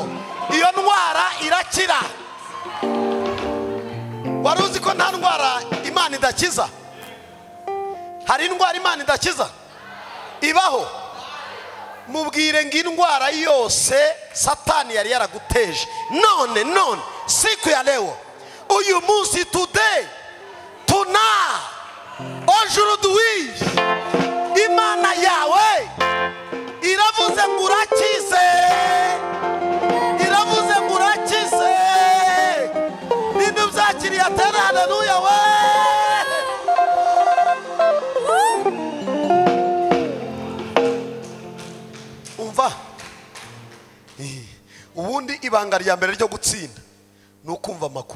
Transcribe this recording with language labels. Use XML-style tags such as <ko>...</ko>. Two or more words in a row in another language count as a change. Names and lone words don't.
<rw>Iyo ndwara irakira. Wari uzi ko nta ndwara Imana idakiza? Hari indwara Imana idakiza? Ibaho. Mubwire ngo indwara yose Satani yari yaraguteje, none siku ya leo, uyu munsi,</rw> <en>today, tonight, aujourd'hui,</en> <rw>Imana yawe iravuze ngo urakize, iravuze ngo urakize. Ninde uzakiriye atera haleluya we? Umva, ubundi ibanga rya mbere ryo gutsinda ni ukumva amakuru.</rw>